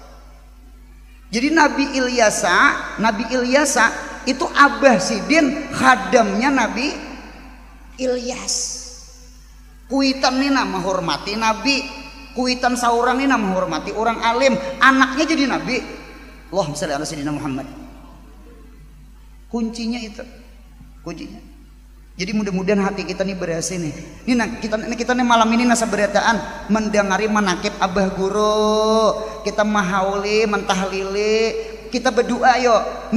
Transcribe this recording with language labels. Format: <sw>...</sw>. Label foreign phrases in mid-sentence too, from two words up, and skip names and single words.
<bjn>Jadi Nabi Ilyasa itu abah si Dian, hadamnya Nabi Ilyas. Kuitan nih nama hormati Nabi. Kuitan saurang ini nama menghormati orang alim, anaknya jadi nabi.</bjn> <ar>اللهم صل على سيدنا محمد.</ar> <bjn>Kuncinya itu, kuncinya. Jadi mudah-mudahan hati kita nih berhasil nih. Ini kita nih malam ini nasa berataan mendengari manakib abah guru. Kita mahauli, mentahlili, kita berdoa yuk.</bjn>